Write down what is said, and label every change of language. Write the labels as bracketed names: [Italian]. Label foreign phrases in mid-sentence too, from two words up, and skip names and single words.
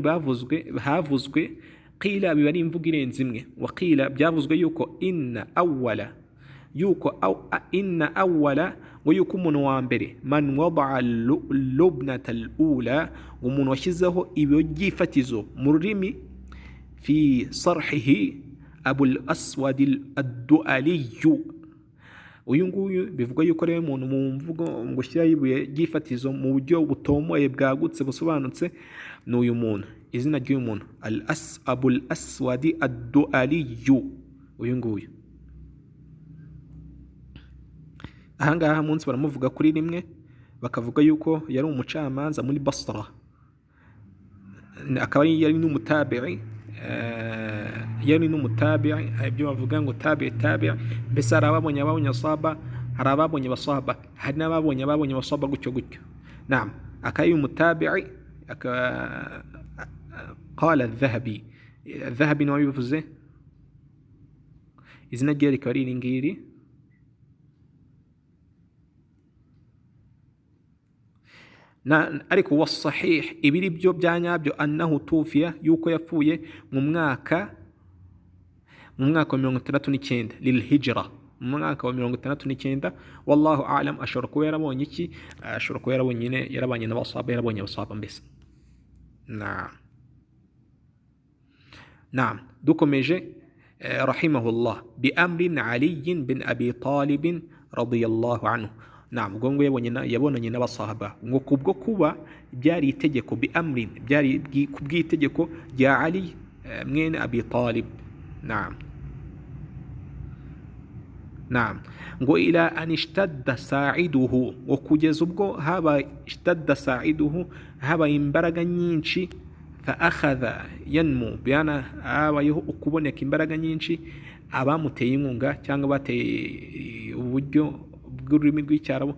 [Kinyarwanda] Waqila none havuzwe qila biba ari imvugo irenze imwe, [Arabic] وقيل [Kinyarwanda] byavuzwe yuko [Arabic] إن أول [Kinyarwanda] ngo yuko umuntu wa mbere [Arabic] من وضع لبنة الأولى, [Kinyarwanda] umuntu washyizeho ibyo byifatizo mu rurimi [Arabic] في صرحه [Kinyarwanda] abul aswad ad-du'ali. Uyu nguyu bivuga yuko rero umuntu mu mvugo ngo shyira ibuye ryifatizo mu buryo butomoye bwagutse busobanutse ni uyu muntu. Izina ry'uyu muntu abul aswad ad-du'ali, uyu nguyu. Ahangaha munsi baramuvuga kuri rimwe, bakavuga yuko yari umucamanza muri Basra, akaba yari n'umutabi'i, ibyo bavuga ngo tabi'i, mbese hari ababonye asaba, hari ababonye basaba, hari n'ababonye basaba gutyo. Naam, akaba yari umutabi'i. Qala الذهبي niwe bivuze, izina rye rikaba ari iri ngiri. Ariko wasahih, ibiri byo byanyabyo, [Arabic] أنه توفي, [Kinyarwanda] yuko yapfuye mu mwaka wa 69 lilhijra, mu mwaka wa 69. [Arabic] والله أعلم, [Kinyarwanda] ashobora kuba yarabonye iki? Ashobora kuba yarabonye yarabanye n'abasaba, yarabonye abasaba mbese. Naam, dukomeje. [Arabic] رحمه الله، بأمر Ali bin Abi Talib رضي الله عنه. [Kinyarwanda] Naam, ngo yabonanye n'abasahaba ngo kubwo kuba byari itegeko, [Arabic] بأمر, [Kinyarwanda] byari kubw'itegeko rya Ali mwene Abi Talib. Naam, ngo [Arabic] إلى أن اشتد ساعده, [Kinyarwanda] ngo kugeza ubwo haba [Arabic] اشتد ساعده, [Kinyarwanda] haba imbaraga nyinshi, [Arabic] فأخذ [Kinyarwanda] yanmu, byana habayeho ukuboneka imbaraga nyinshi, abamuteye inkunga cyangwa bateye uburyo bw'ururimi rw'icyarabu,